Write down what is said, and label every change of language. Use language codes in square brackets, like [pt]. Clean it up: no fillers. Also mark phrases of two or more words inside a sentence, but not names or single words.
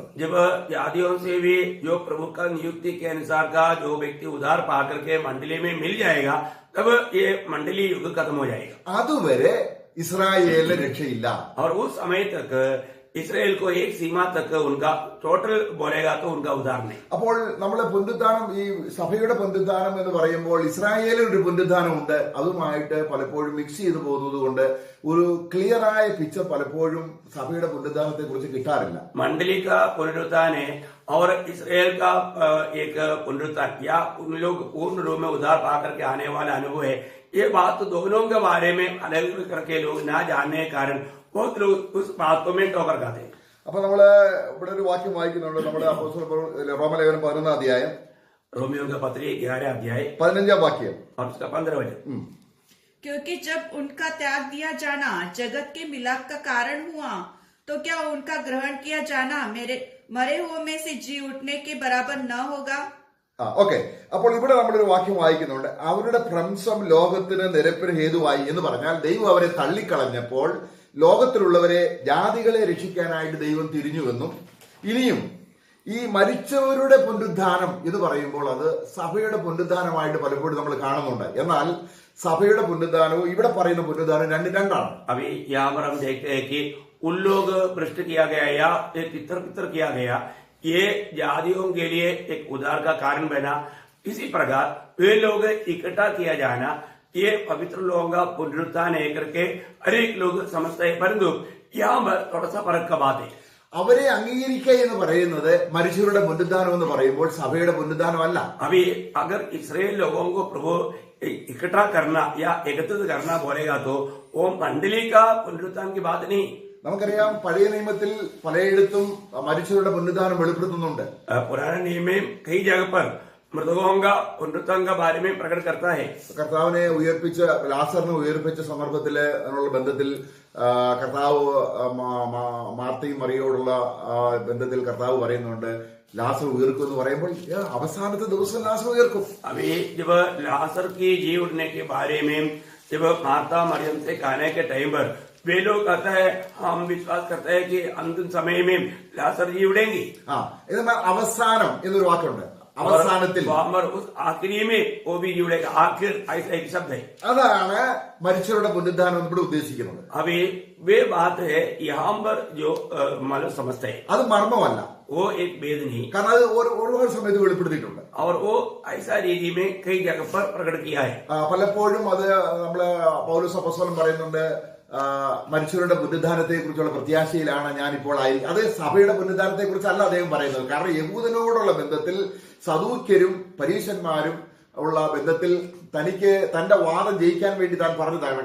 [hi] जब जातियों से भी जो प्रभु का नियुक्ति के अनुसार का जो व्यक्ति उधार पाकर के मंडली में मिल जाएगा, तब ये मंडली युग खत्म हो जाएगा. [ml] അതുവരെ ഇസ്രായേലിന് രക്ഷയില്ല. [hi] और उस समय तक इसराइल को एक सीमा तक उनका टोटल बोलेगा तो उनका उद्धार नहीं. [ml] അപ്പോൾ നമ്മളെ പുനരുദ്ധാനം, ഈ സഭയുടെ പുനരുദ്ധാനം എന്ന് പറയുമ്പോൾ ഇസ്രായേലിൽ ഒരു പുനരുദ്ധാനം ഉണ്ട്. അതുമായിട്ട് പലപ്പോഴും മിക്സ് ചെയ്തു പോകുന്നത് കൊണ്ട് ഒരു ക്ലിയർ ആയ പിക്ചർ പലപ്പോഴും സഭയുടെ പുനരുദ്ധാനത്തെ കുറിച്ച് കിട്ടാറില്ല. [hi] मंडली का पुनरुत्थान है और इसराइल का एक पुनरुत्थान या उन लोग पूर्ण रूप में उद्धार पाकर के आने वाला अनुभव है. ये बात दोनों के बारे में अलग करके लोग ना जानने के कारण बहुत लोग उस बात को में टोकर खाते हैं. [ml] അപ്പൊ നമ്മള് ഇവിടെ ഒരു വാക്യം വായിക്കുന്നുണ്ട്. നമ്മുടെ റോമലേഖനം 11 അധ്യായം [hi] रोमियो का पत्र 11 अध्याय [ml] 15 वाक्യം [hi] और उसका 15 वचन. क्योंकि जब उनका त्याग दिया जाना जगत के मिलाप का कारण हुआ, तो क्या उनका ग्रहण किया जाना मेरे मरे हुए में से जी उठने के बराबर न होगा? [ml] ഓക്കെ. അപ്പോൾ ഇവിടെ നമ്മളൊരു വാക്യം വായിക്കുന്നുണ്ട്. അവരുടെ ഭ്രംശം ലോകത്തിന് നിരപ്പിന് ഹേതുവായി എന്ന് പറഞ്ഞാൽ ദൈവം അവരെ തള്ളിക്കളഞ്ഞപ്പോൾ ലോകത്തിലുള്ളവരെ ജാതികളെ രക്ഷിക്കാനായിട്ട് ദൈവം തിരിഞ്ഞുവെന്നും ഇനിയും ഈ മരിച്ചവരുടെ പുനരുദ്ധാനം എന്ന് പറയുമ്പോൾ അത് സഭയുടെ പുനരുദ്ധാനമായിട്ട് പലപ്പോഴും നമ്മൾ കാണുന്നുണ്ട്. എന്നാൽ സഭയുടെ പുനരുദ്ധാനവും ഇവിടെ പറയുന്ന പുനരുദ്ധാനം രണ്ടാണ്. [hi] अभी यहाँ पर हम देखते हैं कि उन लोग भ्रष्ट किया गया या तितर पितर किया गया, ये जातियों के लिए एक उद्धार का कारण बना. इसी प्रकार वे लोग इकट्ठा किया जाना ये पवित्र लोगों का पुनरुत्थान है करके हर एक लोग समझते हैं. परंतु यहाँ पर थोड़ा सा फर्क का बात है. [ml] അവരെ അംഗീകരിക്കുക എന്ന് പറയുന്നത് മരിച്ചവരുടെ പുനരുദ്ധാനം എന്ന് പറയുമ്പോൾ സഭയുടെ പുനരുദ്ധാനമല്ല. [hi] अभी अगर इसराइल लोगों को प्रभु इकट्ठा करना या एकत्रित करना बोलेगा तो वो मंडली का पुनरुत्थान की बात नहीं. [ml] നമുക്കറിയാം, പഴയ നിയമത്തിൽ പലയിടത്തും മരിച്ചവരുടെ പുനരുദ്ധാനം വെളിപ്പെടുത്തുന്നുണ്ട്. [hi] पुराने नियम में कई जगह पर मृतकों का पुनरुत्थान का बारे में प्रकट करता है. [ml] കർത്താവിനെ ഉയർപ്പിച്ച ലാസറിനെ ഉയർപ്പിച്ച സന്ദർഭത്തില് അതിനുള്ള ബന്ധത്തിൽ കർത്താവ് മാർത്തയും മറിയോടുള്ള ബന്ധത്തിൽ കർത്താവ് പറയുന്നുണ്ട്, ലാസർ ഉയർക്കും എന്ന് പറയുമ്പോൾ അവസാനത്തെ ദിവസം ലാസർ ഉയർക്കും. [hi] अभी जब लासर की जी उठने के बारे में जब मार्ता मरियम से कहने के टाइम पर वे लोग कहता है, हम विश्वास करते हैं कि अंतिम समय में लासर जी उड़ेंगी. [ml] എന്നാൽ അവസാനം എന്നൊരു വാക്കുണ്ട്. അവസാനത്തിൽ [hi] उस आखिरी में वो भी जुड़ेगा. आखिर ऐसा एक शब्द है. [ml] അതാണ് മരിച്ചവരുടെ പുനരുദ്ധാനം ഇവിടെ ഉദ്ദേശിക്കുന്നത്. [hi] अभी वे बात है यहाँ पर जो मतलब समझते हैं, [ml] അത് മർമ്മമല്ല. [hi] वो एक भेद नहीं, [ml] കാരണം അത് ഒരുപാട് സമയത്ത് വെളിപ്പെടുത്തിയിട്ടുണ്ട്. [hi] और वो ऐसा रीति में कई जगह पर प्रकट किया है. [ml] പലപ്പോഴും അത് നമ്മള് പൗലോസ് അപ്പോസ്തലൻ പറയുന്നുണ്ട്, മനുഷ്യരുടെ പുനരുദ്ധാനത്തെ കുറിച്ചുള്ള പ്രത്യാശയിലാണ് ഞാനിപ്പോൾ ആയിരിക്കും. അത് സഭയുടെ പുനരുദ്ധാനത്തെ കുറിച്ചല്ല അദ്ദേഹം പറയുന്നത്. കാരണം യഹൂദനോടുള്ള ബന്ധത്തിൽ സദൂക്യരും പരീശന്മാരും ഉള്ള ബന്ധത്തിൽ തനിക്ക് തന്റെ വാദം ജയിക്കാൻ വേണ്ടി താൻ പറഞ്ഞതാണ്.